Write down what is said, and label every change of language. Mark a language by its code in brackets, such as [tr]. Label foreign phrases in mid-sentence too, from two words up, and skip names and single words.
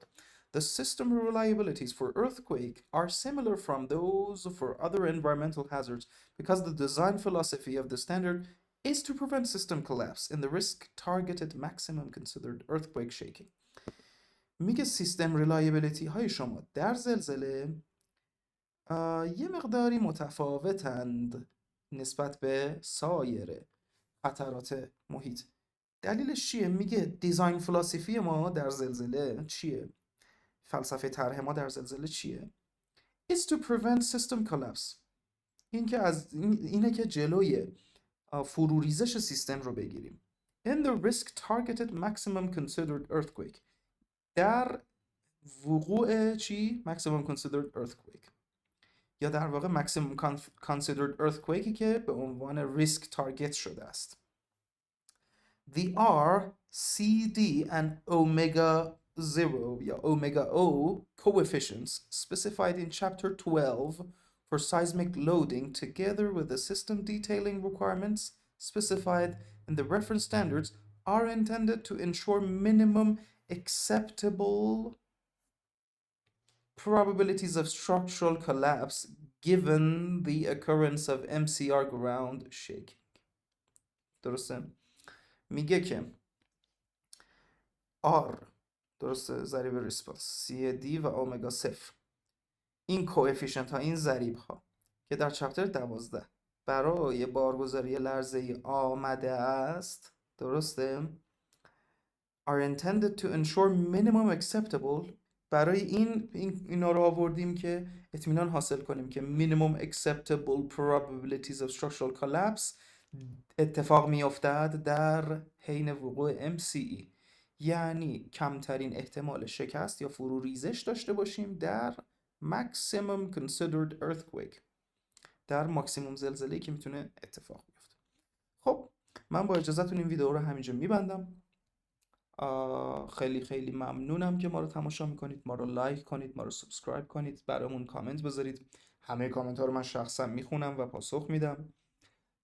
[en] The system reliabilities for earthquake are similar from those for other environmental hazards because the design philosophy of the standard is to prevent system collapse in the risk-targeted maximum considered earthquake shaking. [fa] میگه [en] system reliability [fa] های شما در زلزله یه مقداری متفاوتند نسبت به سایر خطرات محیط. دلیلش چیه؟ میگه دیزاین فلسفی ما در زلزله چیه؟ فلسفه طرح ما در زلزله چیه؟ [en] It's to prevent system collapse. [fa] اینه که جلوی فروریزش سیستم رو بگیریم. [en] In the risk targeted maximum considered earthquake. [fa] در وقوع چی؟ [en] maximum considered earthquake [fa] یا در واقع [en] maximum considered earthquake [fa] که به عنوان [en] risk target [fa] شده است. [en] The R, C, D and omega 0 یا omega O coefficients specified in chapter 12 for seismic loading together with the system detailing requirements specified in the reference standards are intended to ensure minimum acceptable probabilities of structural collapse given the occurrence of MCR ground shaking. [fa] درسته؟ میگه که R درسته ضریب ریسپانس CAD و اومگا 0 این کوئفیشنت ها، این ضریب ها که در چپتر 12 برای بارگذاری لرزه‌ای آمده است، درسته، [en] are intended to ensure minimum acceptable. [fa] برای اینا رو آوردیم که اطمینان حاصل کنیم که [en] minimum acceptable probabilities of structural collapse [fa] اتفاق میافتد در حین وقوع MCE، یعنی کمترین احتمال شکست یا فرو ریزش داشته باشیم در [en] maximum considered earthquake، [fa] در ماکسیموم زلزله‌ای که میتونه اتفاق بیفته. خب من با اجازهتون این ویدیو رو همینجا میبندم. خیلی خیلی ممنونم که ما رو تماشا میکنید. ما رو لایک کنید، ما رو سابسکرایب کنید، برامون کامنت بذارید. همه کامنت ها رو من شخصا میخونم و پاسخ میدم.